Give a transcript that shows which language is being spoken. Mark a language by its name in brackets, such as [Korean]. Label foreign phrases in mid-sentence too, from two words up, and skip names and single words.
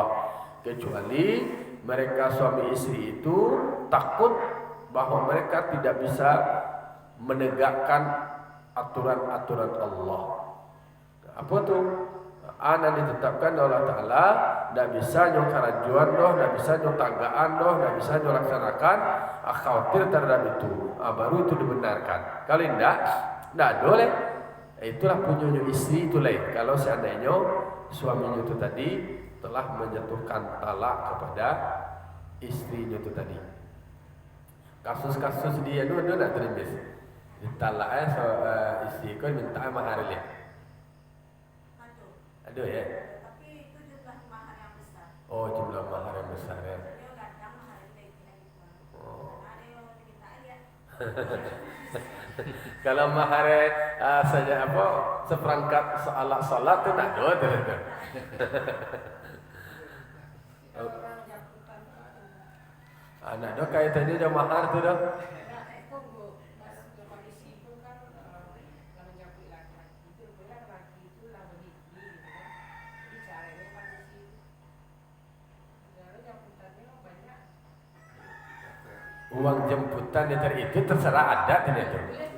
[Indonesian] Kecuali mereka suami istri itu takut bahwa mereka tidak bisa menegakkan aturan-aturan Allah. Apa tu? Anak ditetapkan oleh Allah Ta'ala, tidak bisa nyo karajuan doh, tidak bisa nyo tagaan doh, tidak bisa nyo laksanakan, khawatir terhadap itu, baru itu dibenarkan. Kalau tidak boleh. Itulah punya istri itu lain. Kalau seandainya suaminya itu tadi telah menjatuhkan talak kepada istrinya itu tadi. Kasus-kasus dia itu tidak terima. Ditalaknya istri kau minta mahar lihat. Aduh ya. Tapi itu jumlah mahar yang besar. Oh, jumlah mahar yang besar ya. Dia kadang mahar itu gitu. Oh. Ada yang minta lihat. Kalau mahar saja apa seperangkat alat salat itu nak ada tu. Anak dah kaitannya dah mahar tu dah. Uang jemputan itu terserah ada tidak tu.